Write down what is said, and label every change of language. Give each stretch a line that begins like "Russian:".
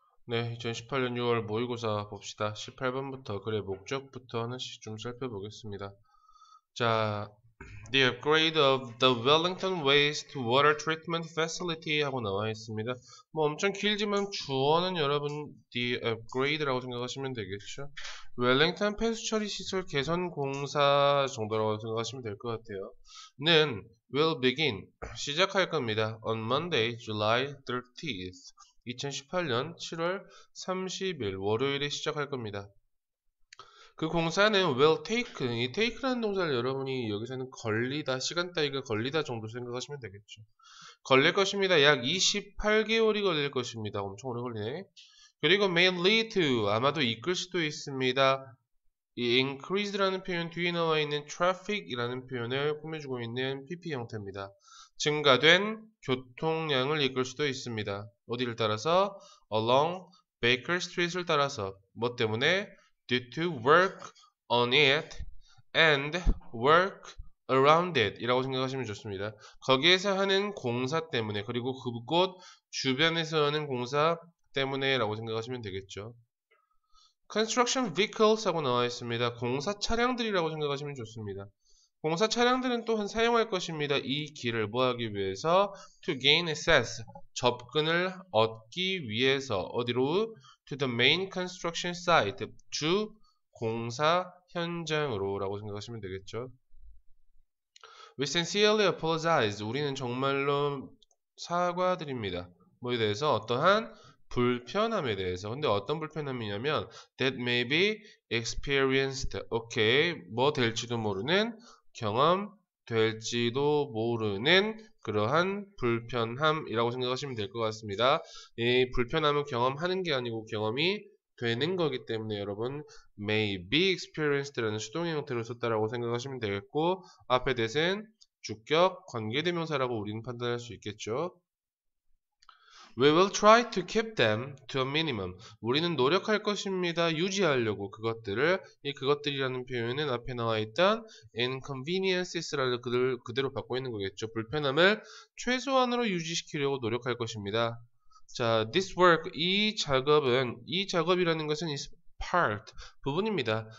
Korean: 네, 2018년 6월 모의고사 봅시다. 18번부터 글의 목적부터 하나씩 좀 살펴보겠습니다.
English: 자, The upgrade of the Wellington Wastewater Treatment Facility
Korean: 하고 나와 있습니다. 뭐 엄청 길지만 주어는 여러분 The upgrade라고 생각하시면 되겠죠. 웰링턴 폐수처리 시설 개선 공사 정도라고 생각하시면 될 것 같아요. 는
English: will begin
Korean: 시작할 겁니다.
English: On Monday, July 30th.
Korean: 2018년 7월 30일 월요일에 시작할 겁니다. 그 공사는 will take, 이 take라는 동사를 여러분이 여기서는 걸리다, 시간 따위가 걸리다 정도 생각하시면 되겠죠. 걸릴 것입니다. 약 28개월이 걸릴 것입니다. 엄청 오래 걸리네. 그리고
English: may lead to,
Korean: 아마도 이끌 수도 있습니다. 이 increase라는 표현 뒤에 나와 있는 traffic이라는 표현을 꾸며주고 있는 PP 형태입니다. 증가된 교통량을 이끌 수도 있습니다. 어디를 따라서?
English: along Baker Street을
Korean: 따라서. 뭐 때문에?
English: due to work on it and work around it
Korean: 이라고 생각하시면 좋습니다. 거기에서 하는 공사 때문에, 그리고 그곳 주변에서 하는 공사 때문에 라고 생각하시면 되겠죠. Construction vehicles 하고 나와 있습니다. 공사 차량들이라고 생각하시면 좋습니다. 공사 차량들은 또한 사용할 것입니다. 이 길을 뭐 하기 위해서?
English: To gain access,
Korean: 접근을 얻기 위해서. 어디로?
English: To the main construction site,
Korean: 주 공사 현장으로 라고 생각하시면 되겠죠.
English: We sincerely apologize,
Korean: 우리는 정말로 사과드립니다. 뭐에 대해서? 어떠한 불편함에 대해서. 근데 어떤 불편함이냐면
English: that may be experienced.
Korean: 오케이. 뭐 될지도 모르는, 경험될지도 모르는 그러한 불편함이라고 생각하시면 될 것 같습니다. 이 불편함은 경험하는 게 아니고 경험이 되는 거기 때문에 여러분 may be experienced라는 수동의 형태로 썼다라고 생각하시면 되겠고, 앞에 that은 주격 관계대명사라고 우리는 판단할 수 있겠죠.
English: We will try to keep them to a minimum.
Korean: 우리는 노력할 것입니다. 유지하려고 그것들을. 이 그것들이라는 표현은 앞에 나와 있던 inconveniences라는 그대로 받고 있는 거겠죠. 불편함을 최소한으로 유지시키려고 노력할 것입니다. 자, this work, 이 작업이라는 것은 is part, 부분입니다.